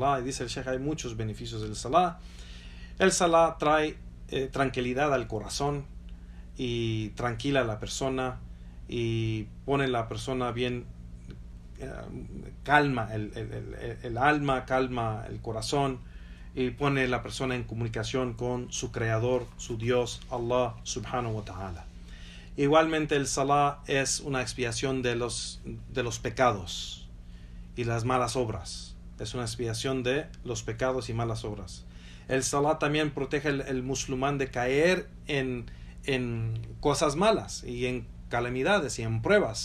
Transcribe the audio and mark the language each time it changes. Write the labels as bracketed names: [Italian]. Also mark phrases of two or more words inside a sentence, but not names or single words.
[Spanish] Y dice el Sheikh, hay muchos beneficios del salah. El salah trae tranquilidad al corazón y tranquila a la persona y pone a la persona bien, calma el alma, calma el corazón y pone a la persona en comunicación con su creador, su Dios, [Arabic] الله سبحانه وتعالى. [Spanish] Igualmente el salah es una expiación de los pecados y las malas obras. Es una expiación de los pecados y malas obras. El salah también protege al musulmán de caer en cosas malas y en calamidades y en pruebas.